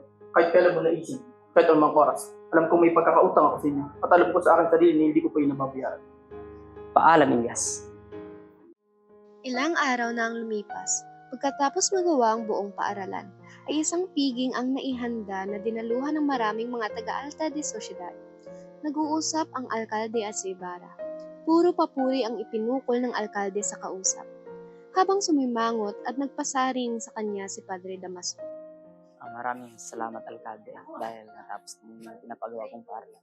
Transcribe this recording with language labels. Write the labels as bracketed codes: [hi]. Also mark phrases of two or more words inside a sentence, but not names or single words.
[tl] Kahit kailan mo naisip, kahit anumang oras. Alam kong may pagkakautang ako sa inyo. At alam ko sa akin sarili na hindi ko pa yun nababayaran. Paalam, Elias. Ilang araw na ang lumipas. Pagkatapos magawa ang buong paaralan, ay isang piging ang naihanda na dinaluhan ng maraming mga taga- [es] alta de Sociedad. [tl] Nag-uusap ang alkalde at si Ibarra. Puro papuri ang ipinukol ng alkalde sa kausap. Habang sumimangot at nagpasaring sa kanya si Padre Damaso. Maraming salamat, alkalde, dahil natapos mo yung pinapagawa kong paaralan.